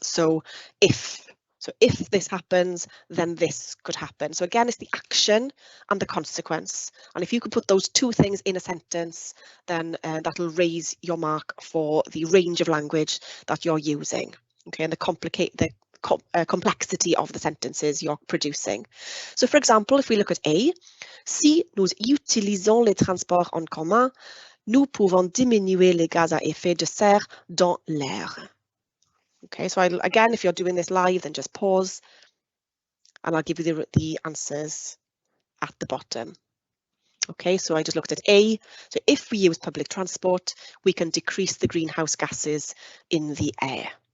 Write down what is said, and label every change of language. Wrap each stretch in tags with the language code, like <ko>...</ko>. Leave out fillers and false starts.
<en>So if this happens, then this could happen. So again, it's the action and the consequence. And if you could put those two things in a sentence, then that'll raise your mark for the range of language that you're using. Okay, and the complexity of the sentences you're producing. So for example, if we look at A,</en> <fr>si nous utilisons les transports en commun, nous pouvons diminuer les gaz à effet de serre dans l'air.</fr> <en>Okay, so again, if you're doing this live, then just pause and I'll give you the answers at the bottom. Okay, so I just looked at A. So if we use public transport, we can decrease the greenhouse gases in the air.</en>